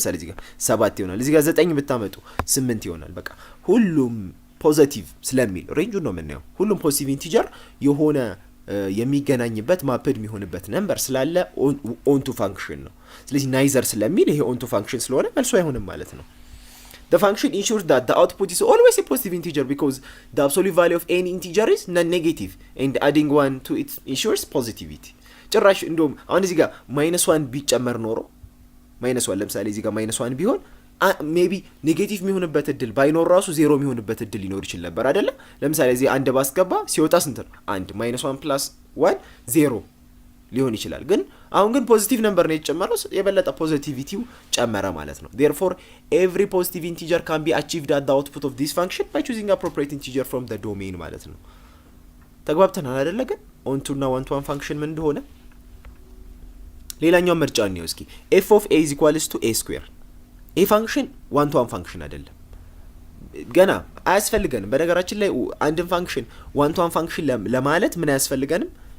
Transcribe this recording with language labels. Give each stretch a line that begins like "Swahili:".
Amharic: ለምሳሌ እዚህ ጋር 7 ይሆናል። እዚህ ጋር 9 ብታመጡ 8 ይሆናል። በቃ ሁሉም ፖዚቲቭ ስለሚል ሬንጁን ነው የምናየው። ሁሉም ፖዚቲቭ ኢንቲጀር የሆነ የሚገናኝበት ማፕድ የሚሆንበት ነምበር ስላለ ኦንቱ ፋንክሽን ነው። ስለዚህ ናይዘር ስለሚል ይሄ ኦንቱ ፋንክሽን ስለሆነ መልሶ አይሆንም ማለት ነው።
English: the function ensures that the output is always a positive integer because the absolute value of any integer is non-negative and adding 1 to it ensures positivity.
Amharic: ጭራሽ እንደውም አሁን እዚህ ጋር -1 ቢጨመር ኖሮ -1 ለምሳሌ እዚህ ጋር -1 ቢሆን ሜቢ ኔጌቲቭ የሚሆንበት እድል ባይኖር ራሱ ዜሮ የሚሆንበት እድል ሊኖር ይችል ነበር አይደለ? ለምሳሌ እዚህ አንድ ባስገባ ሲወጣ ስንት ነው? 1 -1 + 1 0 ሊሆን ይችላል። ግን አሁን ግን ፖዚቲቭ ነምበር ነው የተጨመረው፣ የበለጠ ፖዚቲቪቲው ጨመረ ማለት ነው።
English: therefore every positive integer can be achieved at the output of this function by choosing appropriate integer from the domain
Amharic: ማለት ነው። ተግባብተናል አይደለ? ግን ኦንቱ እና ዋን ቱ ዋን ፋንክሽን ምን እንደሆነ ሌላኛው ምርጫ ነው። እስኪ
English: f of a is equals to a square
Amharic: ይህ ፋንክሽን ዋን ቱ ዋን ፋንክሽን አይደለም፣ ገና አያስፈልገንም። በነገራችን ላይ አንድን ፋንክሽን ዋን ቱ ዋን ፋንክሽን ለማለት ምን አያስፈልገንም?